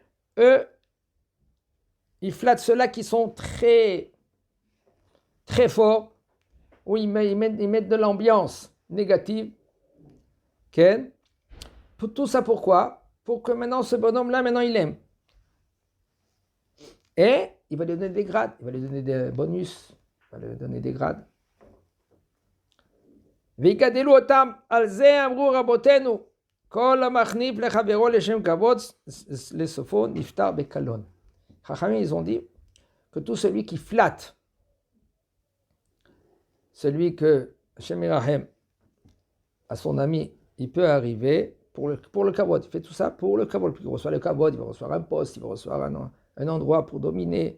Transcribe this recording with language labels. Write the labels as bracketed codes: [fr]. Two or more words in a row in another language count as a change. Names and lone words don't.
[fr] Eux, ils flattent ceux-là qui sont très, très forts, où ils mettent de l'ambiance négative. Okay? Pour tout ça, pourquoi? Pour que maintenant, ce bonhomme-là, maintenant, il aime. Et il va lui donner des grades, il va lui donner des bonus, il va lui donner des grades. [he] ויגדלו אותם, על זה אמרו רבותינו, כל המחניף לחברו לשם כבוד, לסופו נפטר בקלון. [fr] Chachamim, ils ont dit que tout celui qui flatte, celui que [he] השם ירחם [fr] à son ami, il peut arriver pour le kavod. Il fait tout ça pour le kavod. Il reçoit le kavod, il va recevoir un poste, il va recevoir un endroit pour dominer.